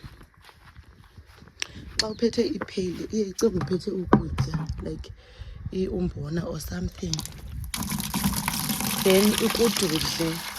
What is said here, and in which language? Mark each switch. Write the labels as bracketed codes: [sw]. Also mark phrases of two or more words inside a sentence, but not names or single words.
[xh] xa uphethe ipheyili iye icinga uphethe ukutya like umbona [en] or something, [xh] then ikududle.